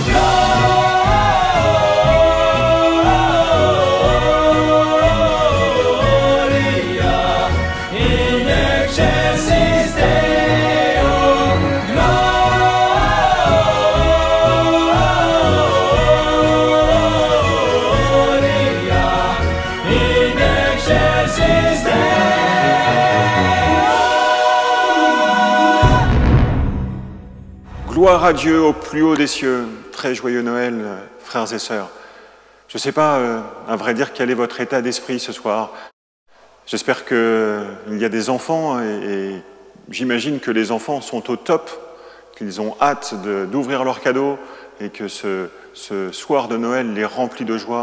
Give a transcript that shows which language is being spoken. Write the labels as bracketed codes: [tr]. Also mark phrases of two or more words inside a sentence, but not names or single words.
[la] Gloria in excelsis Deo. Gloria in excelsis Deo. [fr] Gloire à Dieu au plus haut des cieux. Très joyeux Noël, frères et sœurs. Je ne sais pas, à vrai dire, quel est votre état d'esprit ce soir. J'espère qu'il y a des enfants et j'imagine que les enfants sont au top, qu'ils ont hâte d'ouvrir leurs cadeaux et que ce soir de Noël les remplit de joie.